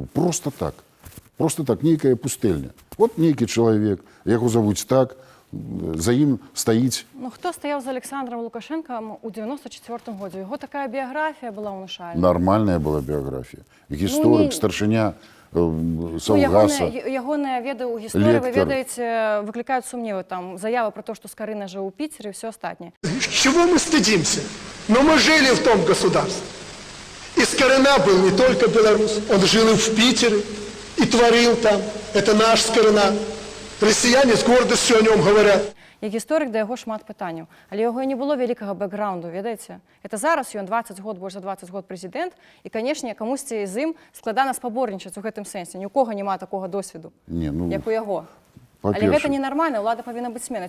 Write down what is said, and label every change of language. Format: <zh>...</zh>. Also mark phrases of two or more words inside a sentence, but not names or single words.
<be>Просто так, нейкая пустэльня. Вот нейкі чалавек, яго завуць так, за ім стаіць... Хто стаяў за Александром Лукашенком у 94-м годзе? Яго такая біяграфія была ўнушальная. Нармальная была біяграфія. Гісторык, старшыня Саўгаса. ягоныя веды ў гісторыі, вы Лектор. ведаеце, выклікаюць сумневы, там заявы</be> <ru>про то, что</ru> <be>Скорына жыў у Питере</be> <ru>и все</ru> <be>астатняе.</be> <ru>Чего мы стыдимся? Но мы жили в том государстве. И Скорына был не только белорус, он жил и в Питере, и творил там. Это наш Скорына. Россияне с гордостью о нем говорят.</ru> <be>Як гісторык да яго шмат пытанняў, але яго і не было вялікага бэкграунду, ведаеце. Это зараз ён 20 год, больш за 20 год прэзідэнт, і, канешне, камусьці з ім складана спаборнічаць у гэтым сэнсе. Ні ў кого няма такога досведу, Не, ну, як у яго. Але па-першае, гэта ненармальна, ўлада павінна быць смена.</be>